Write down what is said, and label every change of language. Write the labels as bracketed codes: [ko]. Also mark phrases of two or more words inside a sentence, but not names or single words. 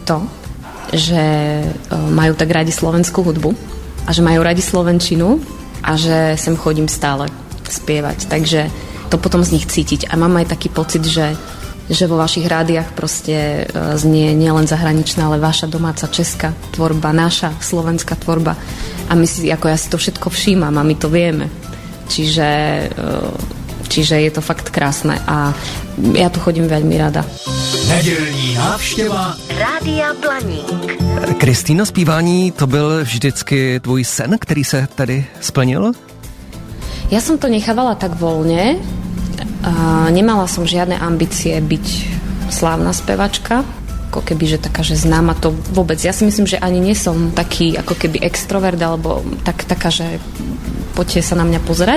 [sk] to, že majú tak radi slovenskú hudbu a že majú radi slovenčinu a že sem chodím stále spievať, takže to potom z nich cítiť a mám aj taký pocit, že vo vašich rádiách proste znie nielen zahraničná, ale vaša domáca česká tvorba, naša slovenská tvorba a my si, ako ja si to všetko všímam a my to vieme, čiže je to fakt krásne a ja tu chodím veľmi rada. [cs] Nedělní návštěva Rádia Blaník. Kristýno, zpívání to byl vždycky tvůj sen, který se tady splnil? [sk] Ja som to nechávala tak voľne. Nemala som žiadne ambície byť slávna spevačka. Ako keby, že taká, že známa to vôbec. Ja si myslím, že ani nie som taký ako keby extrovert, alebo taká, že poďte sa na mňa pozerať.